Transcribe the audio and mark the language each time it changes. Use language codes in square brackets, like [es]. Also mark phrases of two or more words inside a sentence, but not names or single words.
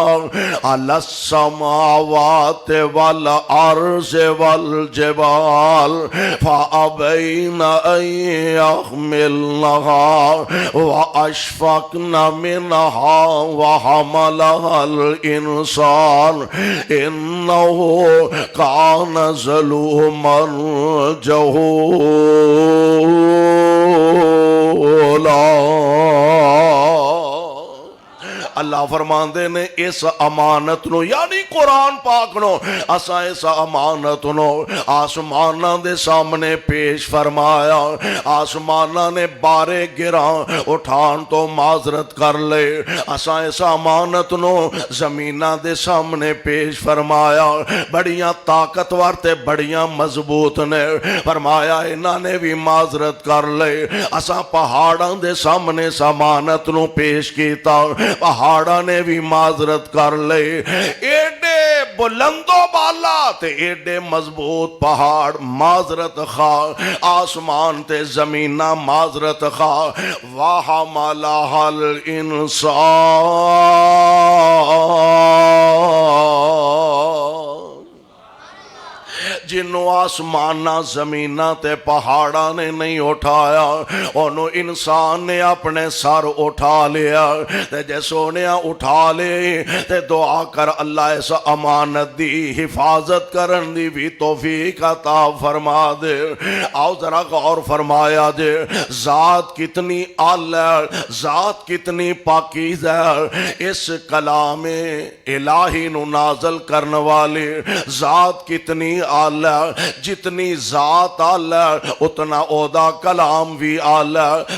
[ar] عَلَى السَّمَاوَاتِ وَالْأَرْضِ وَالْجِبَالِ فَأَبَيْنَ أَن يَحْمِلْنَهَا وَأَشْفَقْنَ مِنْهَا وَحَمَلَهَا الْإِنسَانُ إِنَّهُ كَانَ ظَلُومًا جَهُولًا۔ [pa] اللہ فرماندے نے اس امانت نو یعنی قرآن پاک نو اسا اس امانت نو آسماناں دے سامنے پیش فرمایا، آسماناں نے بارے گراں اٹھان تو معذرت کر لے، اسا اس امانت نو زمیناں دے سامنے پیش فرمایا، بڑیاں طاقتور تے بڑیاں مضبوط نے، فرمایا انہاں نے بھی معذرت کر لے، اسا پہاڑاں دے سامنے اس امانت نو پیش کیتا، پہاڑاں نے بھی معذرت کر لے، ایڈے بلند و بالا تے ایڈے مضبوط پہاڑ معذرت خواہ، آسمان تے زمینہ معذرت خواہ، [ar] وَحَمَلَهَا الْإِنسَانُ، [pa] جی جنوں آسماناں زمیناں تے پہاڑاں نے نہیں اٹھایا انہوں انسان نے اپنے سر اٹھا لیا تے جے سونیا اٹھا لے تے دعا کر اللہ اس امانت دی حفاظت کرن دی بھی توفیق عطا فرما دے۔ آؤ ذرا غور فرمایا دے ذات کتنی اعلی، ذات کتنی پاکیزہ، اس کلام الہی نو نازل کرنے والے ذات کتنی اعلی، جتنی ذات اعلی اتنا اودا کلام بھی اعلی۔